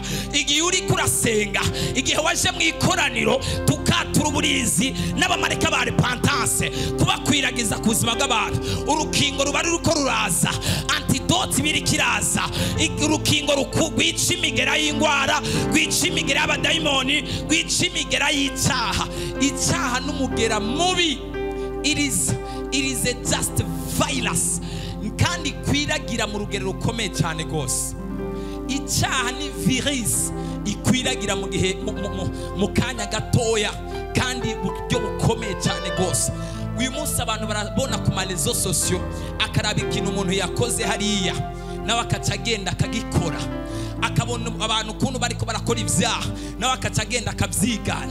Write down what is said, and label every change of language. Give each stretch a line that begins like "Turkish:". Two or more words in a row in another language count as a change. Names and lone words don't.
Rundi: Igihe uri kurasenga, igihe waje mu ikoraniro tukatura uburizi n'abamarika ba repentance kubakwiragiza ku buzima bw'abantu, urukingo ruba ruko ruraza, antidote biri kiraza, urukingo rwica imigera y'ingwara, rwica imigera y'abadayimoni, rwica imigera y'icyaha. Icyaha n'umugera mubi,
English: it is a just virus,
Rundi: kandi kwiragira mu rugero rukomeye cyane gose. icyaha ni virus ikwiragira mu gihe mu kanya gatoya kandi buryo bukomeye cyane gose. Uyu munsi abantu barabona ku marezo sosiyo, akaraba ikintu umuntu yakoze hariya nawe akaca agenda akagikora, akabona abantu ukuntu bariko barakora ibyaha nawe akaca agenda akabyigana.